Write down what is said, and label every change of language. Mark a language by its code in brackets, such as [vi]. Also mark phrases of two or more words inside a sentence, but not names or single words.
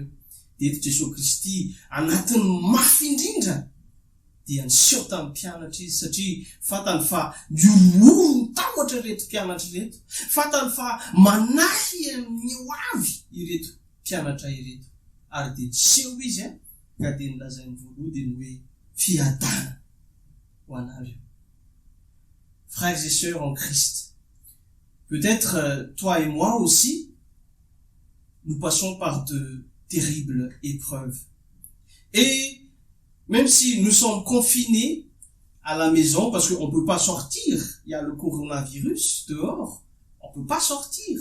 [mg] Dia eto Jesosy Kristy anatin'ny mafy indrindra dia niseho tamin'ny mpianatra izy satria fantany fa miororo ny tahotra reto mpianatra reto, fantany fa manahy amin'ny ho avy ireto mpianatra ireto, ary dia niseho izy ka dia nilazainy voaloha dia ny hoe fiadana ho anareo. [fr] Frères et sœurs en Christ, peut-être toi et moi aussi, nous passons par de terribles épreuves. Et même si nous sommes confinés à la maison, parce qu'on ne peut pas sortir, il y a le coronavirus dehors, on ne peut pas sortir.